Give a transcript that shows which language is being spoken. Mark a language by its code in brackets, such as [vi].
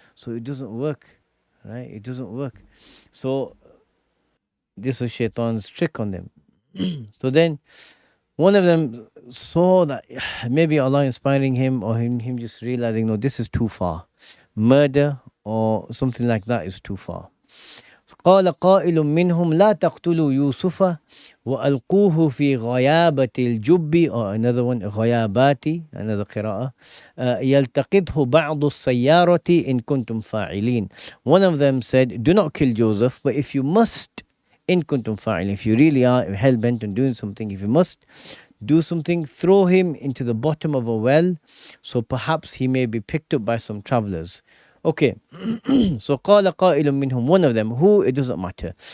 [en] So it doesn't work, right? It doesn't work. So this was Shaitan's trick on them. So then one of them saw that maybe Allah inspiring him, or him just realizing, no, this is too far. Murder or something like that is too far. [ar] قال قائل منهم لا تقتلوا يوسف وألقوه في غيابة الجب, [en] or another one [ar] غيابات, another قراءة, يلتقطه بعض السيارة إن كنتم فاعلين. [en] One of them said, do not kill Joseph, but if you must, [ar] in kuntum fa'il, [en] if you really are hell-bent on doing something, if you must do something, throw him into the bottom of a well, so perhaps he may be picked up by some travelers. Okay, so [ar] قال قائل منهم, [en] one of them, who, it doesn't matter.